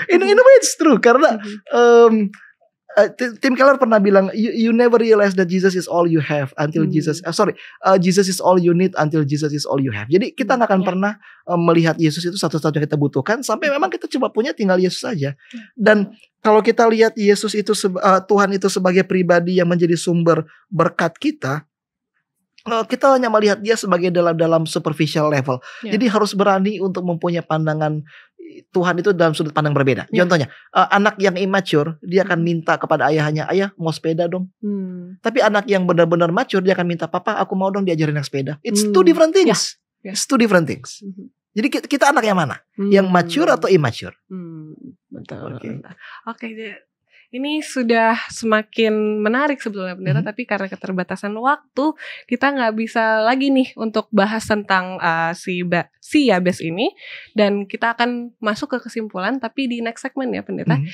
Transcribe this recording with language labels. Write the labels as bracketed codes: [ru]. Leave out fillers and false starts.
[en] In a way it's true, [id] karena Tim Keller pernah bilang, [en] you never realize that Jesus is all you have until Jesus is all you need until Jesus is all you have. [id] Jadi kita gak akan pernah melihat Yesus itu satu-satunya kita butuhkan, sampai memang kita cuma punya tinggal Yesus saja. Dan kalau kita lihat Yesus itu Tuhan itu sebagai pribadi yang menjadi sumber berkat kita, kita hanya melihat dia sebagai dalam superficial level. Jadi harus berani untuk mempunyai pandangan Tuhan itu dalam sudut pandang berbeda. Contohnya, anak yang immature, dia akan minta kepada ayahnya, ayah mau sepeda dong. Tapi anak yang benar-benar mature, dia akan minta, papa aku mau dong diajarin naik sepeda. [en] It's two different things. It's two different things. [id] Jadi kita anak yang mana? Yang mature atau immature? Betul. Oke, ini sudah semakin menarik sebetulnya pendeta, tapi karena keterbatasan waktu kita nggak bisa lagi nih untuk bahas tentang si Yabes ini, dan kita akan masuk ke kesimpulan tapi di next segment ya pendeta.